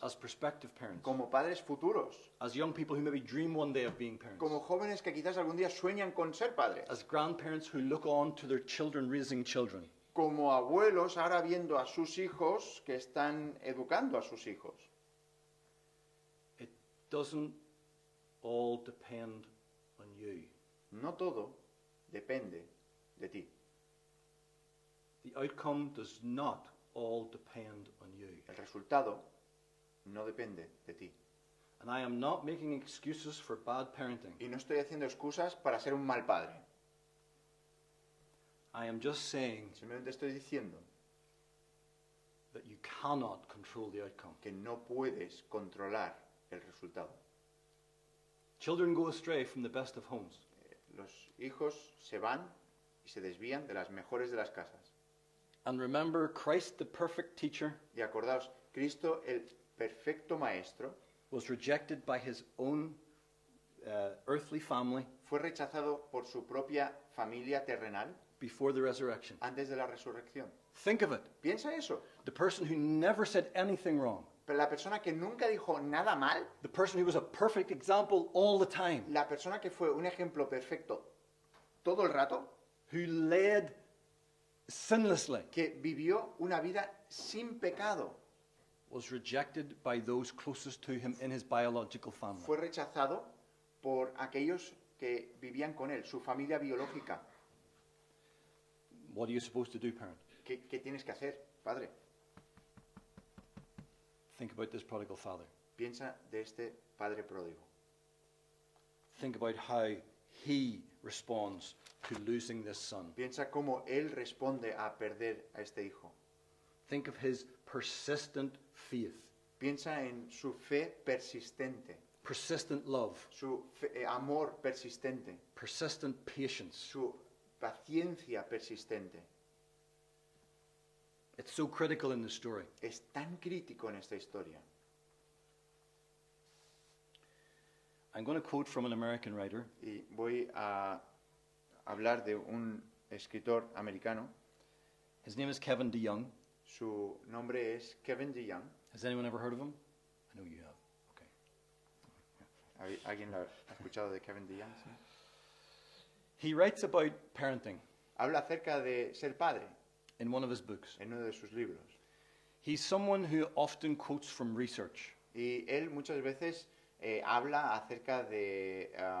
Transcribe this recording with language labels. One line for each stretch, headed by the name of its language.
English: as prospective parents,
Spanish: como padres futuros,
English: as young people who maybe dream one day of being parents,
Spanish: como jóvenes que quizás algún día sueñan con ser padres,
English: as grandparents who look on to their children raising children.
Spanish: como abuelos ahora viendo a sus hijos que están educando a sus hijos.
English: It doesn't all depend on you.
Spanish: No todo depende de ti.
English: The outcome does not all depend on you.
Spanish: El resultado no depende de ti.
English: And I am not making excuses for bad parenting.
Spanish: Y no estoy haciendo excusas para ser un mal padre.
English: I am just saying
Spanish: Simplemente estoy diciendo
English: that you cannot control the outcome.
Spanish: que no puedes controlar el resultado.
English: Children go astray from the best of homes.
Spanish: Los hijos se van y se desvían de las mejores de las casas.
English: And remember, Christ, the perfect teacher,
Spanish: Y acordaos, Cristo, el perfecto maestro,
English: was rejected by his own earthly family
Spanish: fue rechazado por su propia familia terrenal
English: before the resurrection.
Spanish: antes de la resurrección.
English: Think of it.
Spanish: Piensa eso.
English: The person who never said anything wrong.
Spanish: Pero la persona que nunca dijo nada mal,
English: The person who was a perfect example all the time.
Spanish: la persona que fue un ejemplo perfecto todo el rato,
English: Who led sinlessly,
Spanish: que vivió una vida sin pecado,
English: was rejected by those closest to him in his biological family.
Spanish: fue rechazado por aquellos que vivían con él, su familia biológica.
English: What are you supposed to do, parent?
Spanish: ¿Qué tienes que hacer, padre?
English: Think about this prodigal father.
Spanish: Piensa de este padre pródigo.
English: Think about how he responds to losing this son.
Spanish: Piensa cómo él responde a perder a este hijo.
English: Think of his persistent faith,
Spanish: Piensa en su fe persistente,
English: persistent love,
Spanish: su amor persistente,
English: persistent patience.
Spanish: su paciencia persistente.
English: It's so critical in the story.
Spanish: Es tan crítico en esta historia.
English: I'm going to quote from an American writer.
Spanish: Y voy a hablar de un escritor americano.
English: His name is Kevin DeYoung.
Spanish: Su nombre es Kevin DeYoung.
English: Has anyone ever heard of him? I know you have. Okay.
Spanish: ¿Alguien ha escuchado de Kevin DeYoung? Sí.
English: He writes about parenting
Spanish: Habla acerca de ser padre
English: in one of his books.
Spanish: en uno de sus libros.
English: He's someone who often quotes from research.
Spanish: Y él muchas veces habla acerca de